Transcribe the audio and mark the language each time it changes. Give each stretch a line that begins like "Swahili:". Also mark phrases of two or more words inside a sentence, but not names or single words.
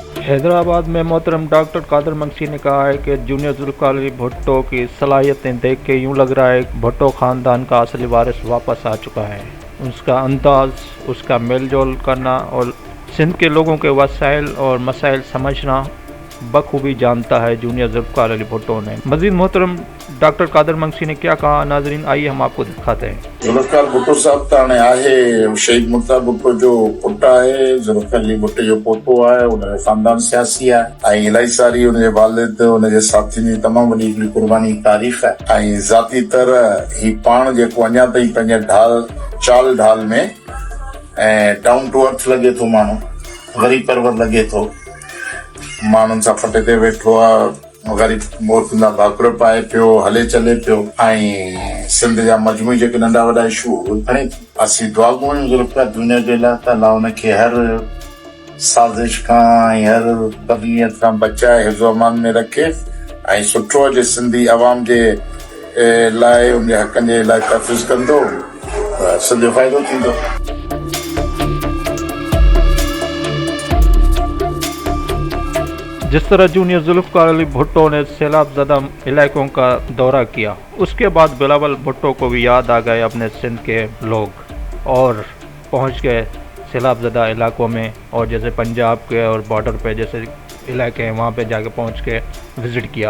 Urdu: حیدرآباد میں محترم ڈاکٹر قادر منگسی نے کہا ہے کہ جونیئر ذوالفقار علی بھٹو کی صلاحیتیں دیکھ کے یوں لگ رہا ہے کہ بھٹو خاندان کا اصلی وارث واپس آ چکا ہے. اس کا انداز، اس کا میل جول کرنا اور سندھ کے لوگوں کے وسائل اور مسائل سمجھنا بخوبی جانتا ہے جونیئر ذوالفقار علی بھٹو نے. مزید محترم ڈاکٹر قادر منگسی نے کیا کہا، ناظرین آئیے ہم آپ کو دکھاتے ہیں.
Sindhi: जुल्फ़िकार भुट्टो साहब त हाणे आहे शहीद मुर्तज़ा भुट्टो जो पुटु आहे, जुल्फ़िकार अली भुट्टो जो पोतो आहे, उनजो ख़ानदान सियासी आहे ऐं इलाही सारी उनजे वालिद उनजे साथियुनि जी तमामु वॾी हिकिड़ी क़ुर्बानी तारीफ़ आहे ऐं ज़ाती तरह ही पाण जेको अञा ताईं पंहिंजे चाल ढाल में ऐं
English: down to earth
Sindhi: लॻे थो, माण्हू ग़रीब परवर लॻे थो, माण्हुनि सां फटे ते वेठो आहे, ग़रीब मोरकुंदा भाकुर पाए पियो, हले चले पियो ऐं सिंध जा मजमूई जेके नंढा वॾा इशू खणे असीं दुआ कयूं जुल्फ़िकार दुनिया जे लाइ त अल्लाह हुनखे हर साज़िश खां ऐं हर बदनीयत खां बचाए हिफ़्ज़ो अमान में रखे ऐं सुठो जे सिंधी अवाम जे लाइ उनजे हक़नि जे लाइ तहफ़्फ़ुज़ कंदो, सॼो फ़ाइदो थींदो।
Urdu: جس طرح جونیئر ذوالفقار علی بھٹو نے سیلاب زدہ علاقوں کا دورہ کیا، اس کے بعد بلاول بھٹو کو بھی یاد آ گئے اپنے سندھ کے لوگ اور پہنچ گئے سیلاب زدہ علاقوں میں، اور جیسے پنجاب کے اور بارڈر پے جیسے علاقے ہیں وہاں پے جا کے پہنچ کے وزٹ کیا.